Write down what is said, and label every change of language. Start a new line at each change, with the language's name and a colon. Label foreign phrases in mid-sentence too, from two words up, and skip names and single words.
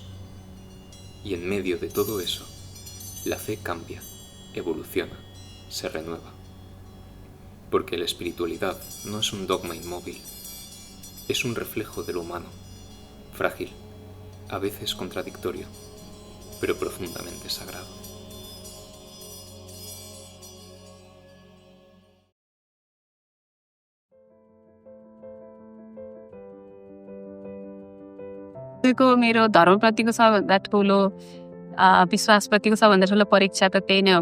Spanish: Y en medio de todo eso, la fe cambia, evoluciona, se renueva. Porque la espiritualidad no es un dogma inmóvil, es un reflejo de lo humano, frágil, a veces contradictorio, pero profundamente sagrado.
Nepali: मेरो धर्मप्रतिको सबभन्दा ठुलो विश्वासप्रतिको सबभन्दा ठुलो परीक्षा त त्यही नै हो।